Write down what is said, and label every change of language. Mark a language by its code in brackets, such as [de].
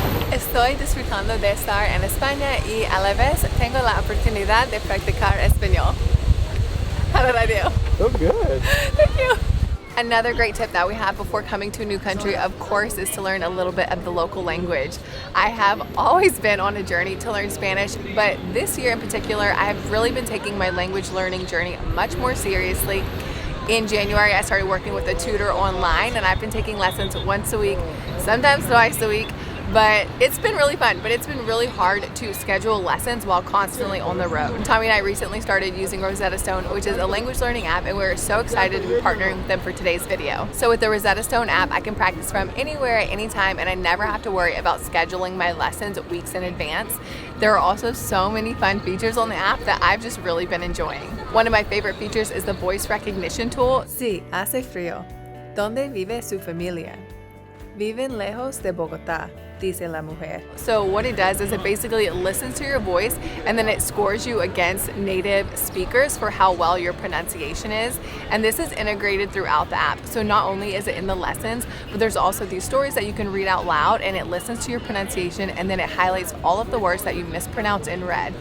[es] Estoy disfrutando de estar en España y a la vez tengo la oportunidad de practicar español. [en] How did I do? So good. Thank you. Another great tip that we have before coming to a new country, of course, is to learn a little bit of the local language. I have always been on a journey to learn Spanish, but this year in particular, I have really been taking my language learning journey much more seriously. In January, I started working with a tutor online, and I've been taking lessons once a week, sometimes twice a week. But it's been really fun, but it's been really hard to schedule lessons while constantly on the road. Tommy and I recently started using Rosetta Stone, which is a language learning app, and we're so excited to be partnering with them for today's video. So with the Rosetta Stone app, I can practice from anywhere at any time, and I never have to worry about scheduling my lessons weeks in advance. There are also so many fun features on the app that I've just really been enjoying. One of my favorite features is the voice recognition tool. [es] Sí, hace frío. ¿Dónde vive su familia? Viven lejos de Bogotá, dice la mujer. [en] So what it does is it basically listens to your voice and then it scores you against native speakers for how well your pronunciation is. And this is integrated throughout the app. So not only is it in the lessons, but there's also these stories that you can read out loud, and it listens to your pronunciation and then it highlights all of the words that you mispronounce in red.